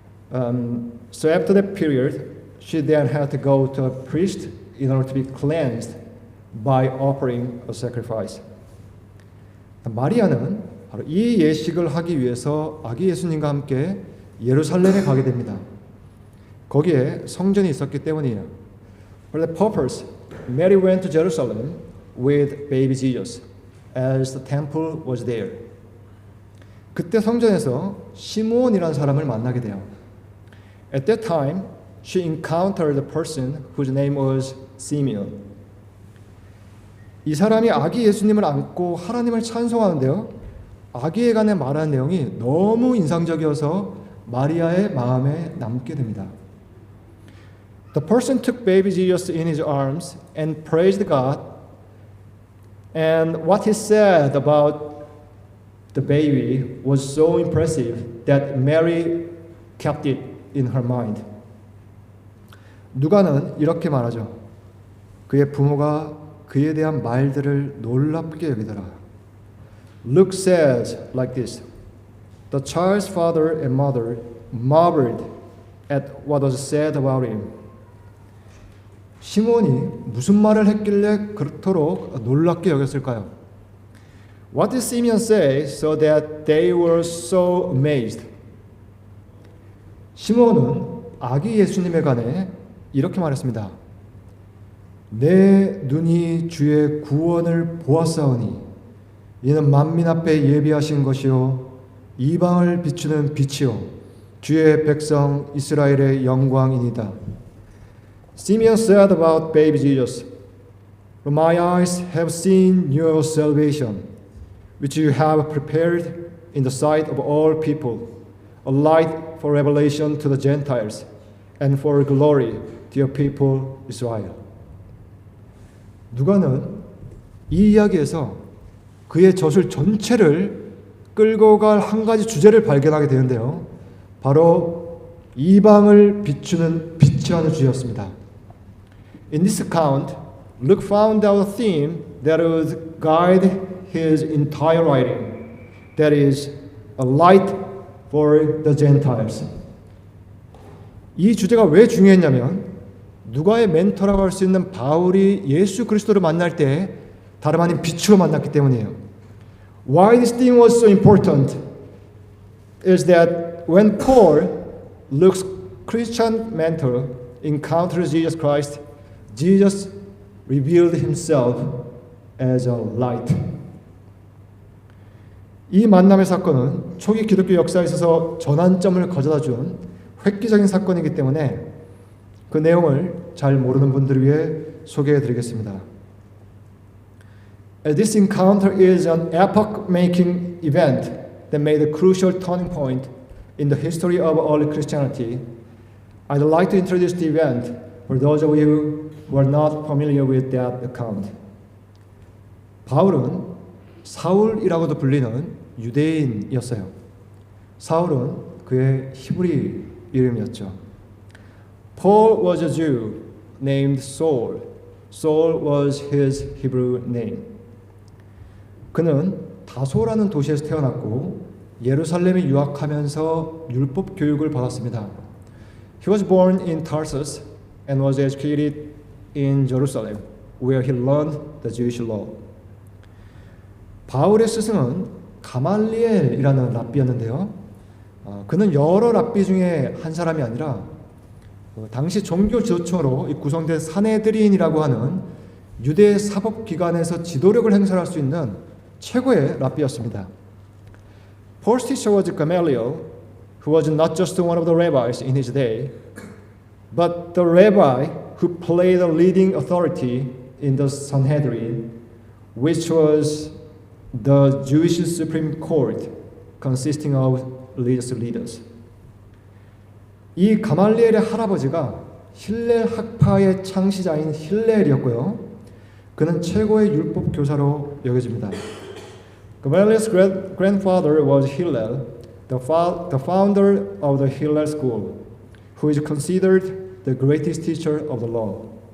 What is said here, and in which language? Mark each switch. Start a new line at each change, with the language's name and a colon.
English: So after that period, she then had to go to a priest in order to be cleansed by offering a sacrifice.
Korean: 마리아는 바로 이 예식을 하기 위해서 아기 예수님과 함께 예루살렘에 가게 됩니다. 거기에 성전이 있었기 때문이에요.
English: For that purpose, Mary went to Jerusalem with baby Jesus, as the temple was there.
Korean: 그때 성전에서 시므온이라는 사람을 만나게 돼요.
English: At that time, she encountered a person whose name was Simeon.
Korean: 이 사람이 아기 예수님을 안고 하나님을 찬송하는데요. 아기에 관해 말하는 내용이 너무 인상적이어서 마리아의 마음에 남게 됩니다.
English: The person took baby Jesus in his arms and praised God. And what he said about the baby was so impressive that Mary kept it in her mind.
Korean: 누가는 이렇게 말하죠. 그의 부모가 그에 대한 말들을 놀랍게 여기더라.
English: Luke says like this. The child's father and mother marveled at what was said about him.
Korean: 시몬이 무슨 말을 했길래 그토록 놀랍게 여겼을까요?
English: What did Simeon say so that they were so amazed?
Korean: 시몬은 아기 예수님에 관해 이렇게 말했습니다. 내 눈이 주의 구원을 보았사오니 이는 만민 앞에 예비하신 것이요 이방을 비추는 빛이요 주의 백성 이스라엘의 영광이니이다.
English: Simeon said about baby Jesus, My eyes have seen your salvation, which you have prepared in the sight of all people, a light for revelation to the Gentiles, and for glory to your people Israel.
Korean: 누가는 이 이야기에서 그의 저술 전체를 끌고 갈 한 가지 주제를 발견하게 되는데요. 바로 이방을 비추는 빛이라는 주제였습니다.
English: In this account, Luke found out a theme that would guide his entire writing. That is, a light for the Gentiles.
Korean: 이 주제가 왜 중요했냐면 누가의 멘토라고 할 수 있는 바울이 예수 그리스도를 만날 때 다름 아닌 빛으로 만났기 때문이에요.
English: Why this theme was so important is that when Paul, Luke's Christian mentor, encountered Jesus Christ, Jesus revealed himself as a light.
Korean: 이 만남의 사건은 초기 기독교 역사에 있어서 전환점을 가져다 준 획기적인 사건이기 때문에 그 내용을 잘 모르는 분들을 위해 소개해 드리겠습니다.
English: This encounter is an epoch-making event that made a crucial turning point in the history of early Christianity. I'd like to introduce the event for those of you who are not familiar with that account.
Korean: 바울은 사울이라고도 불리는 유대인이었어요. 사울은 그의 히브리 이름이었죠.
English: Paul was a Jew named Saul. Saul was his Hebrew name.
Korean: 그는 다소라는 도시에서 태어났고 예루살렘에 유학하면서 율법 교육을 받았습니다.
English: He was born in Tarsus and was educated in Jerusalem, where he learned the Jewish law.
Korean: 바울의 스승은 가말리엘이라는 랍비였는데요. 그는 여러 랍비 중에 한 사람이 아니라 당시 종교 지도층으로 구성된 사네드린이라고 하는 유대 사법기관에서 지도력을 행사할 수 있는 최고의 랍비였습니다.
English: Paul's teacher was Gamaliel, who was not just one of the rabbis in his day, but the rabbi who played a leading authority in the Sanhedrin, which was the Jewish Supreme Court, consisting of religious leaders.
Korean: 이 가말리엘의 할아버지가 힐렐 학파의 창시자인 힐렐이었고요. 그는 최고의 율법 교사로 여겨집니다.
English: Gamaliel's grandfather was Hillel, the founder of the Hillel school, who is considered the greatest teacher of the law.